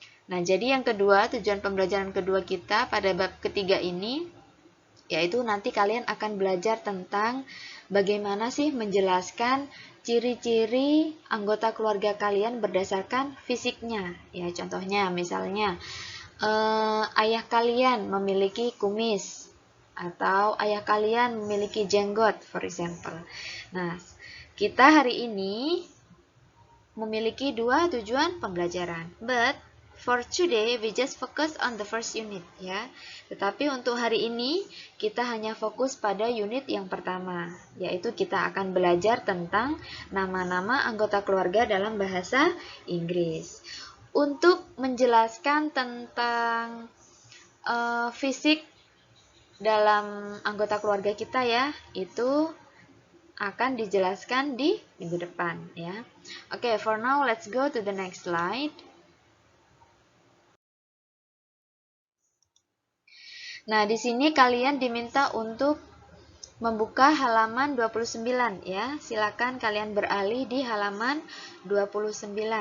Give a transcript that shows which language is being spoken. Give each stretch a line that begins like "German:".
Indonesian: Nah, jadi yang kedua, tujuan pembelajaran kedua kita pada bab ketiga ini yaitu nanti kalian akan belajar tentang bagaimana sih menjelaskan ciri-ciri anggota keluarga kalian berdasarkan fisiknya. Ya, contohnya misalnya ayah kalian memiliki kumis atau ayah kalian memiliki jenggot,
English: for example.
Indonesian: Nah, kita hari ini memiliki dua tujuan pembelajaran.
English: But for today, we just focus on the first unit ya.
Indonesian: Tetapi untuk hari ini, kita hanya fokus pada unit yang pertama, yaitu kita akan belajar tentang nama-nama anggota keluarga dalam bahasa Inggris. Untuk menjelaskan tentang fisik dalam anggota keluarga kita ya, itu akan dijelaskan di minggu depan ya.
English: Oke, for now let's go to the next slide.
Indonesian: Nah, di sini kalian diminta untuk membuka halaman 29 ya. Silakan kalian beralih di halaman 29.